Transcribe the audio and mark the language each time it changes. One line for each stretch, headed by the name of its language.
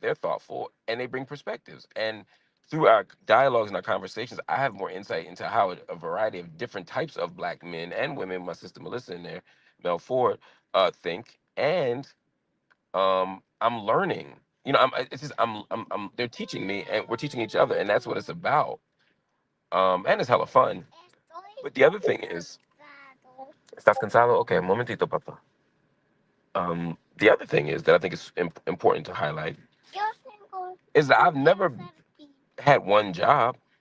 English: They're thoughtful, and they bring perspectives. And through our dialogues and our conversations, I have more insight into how a variety of different types of Black men and women, my sister Melissa in there, Mel Ford, think. And I'm learning. It's just they're teaching me, and we're teaching each other, and that's what it's about. And it's hella fun. But the other thing is,
Spanish: ¿estás cansado? Okay, un momentito, papá.
English: The other thing is that I think it's important to highlight is that I've never had one job.